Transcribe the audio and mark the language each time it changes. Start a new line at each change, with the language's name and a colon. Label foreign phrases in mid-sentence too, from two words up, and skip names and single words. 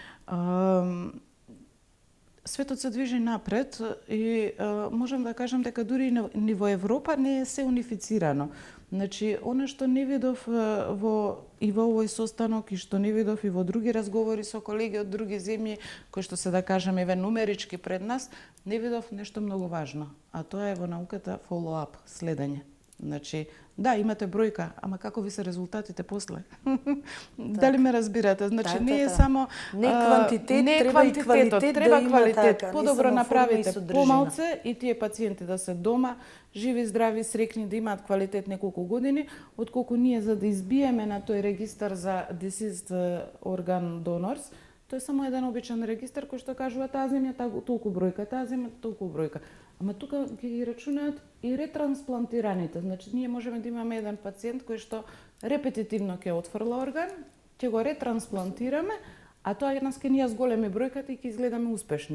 Macedonian: Светот се движи напред и можам да кажам дека дури и ниво Европа не е се унифицирано. Значи, она што не видов во овој состанок и што не видов и во други разговори со колеги од други земји, кои што се да кажем еве нумерички пред нас, не видов нешто многу важно, а тоа е во науката follow-up, следење. Значи, да, имате бројка, ама како ви се резултатите после? Дали ме разбирате? Значи, не е само не квантитет, не треба и квалитет, треба да квалитет. така, Подобро направите помалце и и тие пациенти да се дома, живи, здрави, срекни, да имаат квалитет неколку години, отколку ние за да избиеме на тој регистар за
English: deceased organ donors,
Macedonian: тој е само еден обичен регистар кој што кажува таа земја толку бројка, таа земја толку бројка. Ама тука ги рачунаат и ретрансплантираните. Значи, ние можеме да имаме еден пациент кој што репетитивно ќе отфрла орган, ќе го ретрансплантираме, а тоа нас ке ние зголеми бројката и ќе изгледаме успешни.